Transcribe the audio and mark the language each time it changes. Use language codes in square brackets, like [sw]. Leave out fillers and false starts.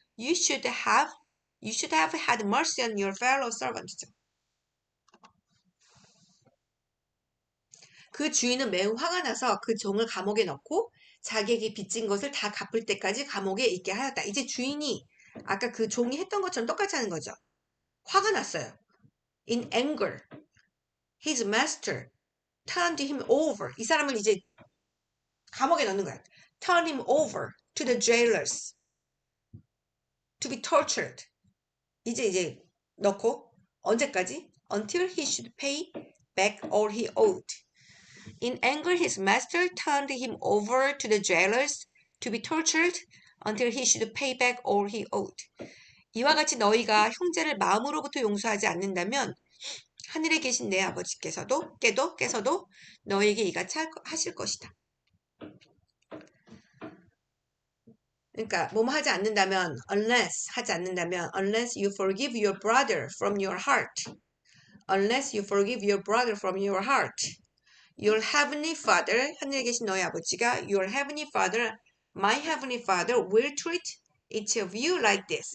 [en] You should have had mercy on your fellow servant. [ko] 그 주인은 매우 화가 나서 그 종을 감옥에 넣고 자기에게 빚진 것을 다 갚을 때까지 감옥에 있게 하였다. 이제 주인이 아까 그 종이 했던 것처럼 똑같이 하는 거죠. 화가 났어요. [en] In anger, his master turned him over. [ko] 이 사람을 이제 감옥에 넣는 거야. [en] Turn him over to the jailers to be tortured. [ko] 이제 넣고 언제까지? [en] Until he should pay back all he owed. In anger, his master turned him over to the jailers to be tortured until he should pay back all he owed. [ko] 이와 같이 너희가 형제를 마음으로부터 용서하지 않는다면 하늘에 계신 내 아버지께서도 깨서도 너희에게 이같이 하실 것이다. 그러니까 뭐뭐 하지 않는다면 [en] unless [ko] 하지 않는다면 [en] unless you forgive your brother from your heart. Unless you forgive your brother from your heart. Your heavenly father, [ko] 하늘에 계신 너희 아버지가 [en] your heavenly father, my heavenly father will treat each of you like this.